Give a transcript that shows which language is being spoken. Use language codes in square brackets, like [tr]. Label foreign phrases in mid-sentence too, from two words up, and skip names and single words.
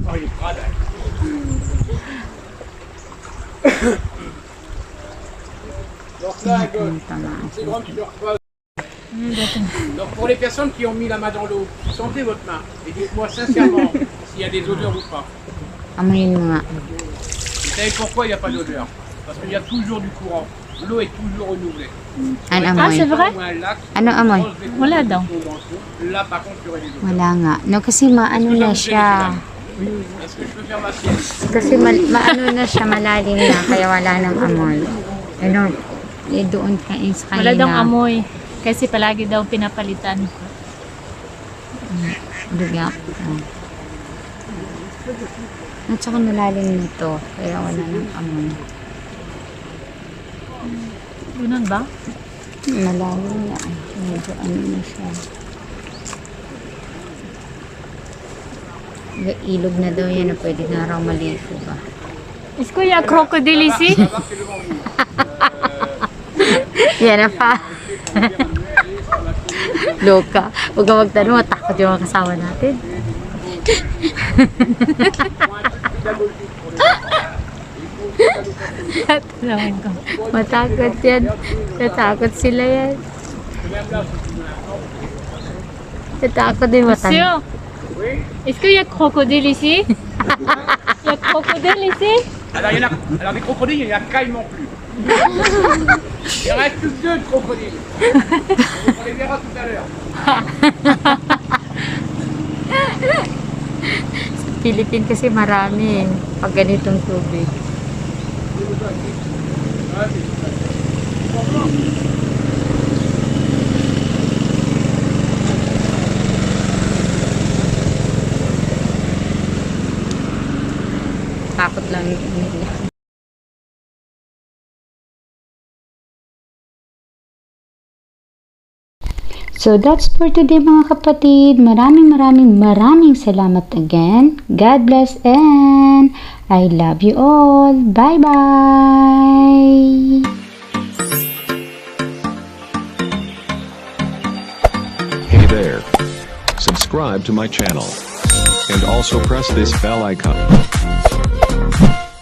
[fr] Oh, il est crade. Donc là, c'est grande surface. Donc pour les personnes qui ont mis la main dans l'eau, sentez votre main et dites-moi sincèrement s'il y a des odeurs ou pas. [tl] Amoyin mo nga. [fr] Vous savez pourquoi il n'y a pas d'odeur? Parce qu'il y a toujours du courant. L'eau est toujours renouvelée. [tl] Ano [fr] Ah, [tl] amoy? [fr] c'est vrai? Ou un lac, [tl] Ano amoy? Wala daw. [fr] là par contre il y aurait des odeurs. [tl] Wala nga. No, kasi maano na siya. [fr] Est-ce que je peux faire ma sieste? [tl] Kasi maano na siya, malalim na. Kaya wala nang amoy. Ano, doon kain sa kanina. Wala daw amoy. Kasi palagi daw pinapalitan. Biga. At saka malalim nito. Kaya wala nang amoy. Ganun ba? Malalim na. Medyo ano na siya. Ilog na daw yan na pwede na raw maligo ba. [fr] Est-ce qu'il y a un crocodile ici? [tl] Yan na pa. Loka. Huwag ka magtanong, matakot yung mga kasama natin. Tanawin ko. Matakot yan. Natakot sila yan. Natakot din matan. [fr] Monsieur, est-ce qu'il y a crocodile ici? Il y a crocodile ici? Alors, des crocodiles, il n'y en a quasiment plus. Il reste plus que 2 de crocodiles. On les verra tout à l'heure. [tl] Sa Philippines kasi marami pag ganitong tubig. Takot lang nila. So that's for today mga kapatid. Maraming salamat again. [en] God bless and I love you all. Bye-bye! Hey there. Subscribe to my channel. And also press this bell icon.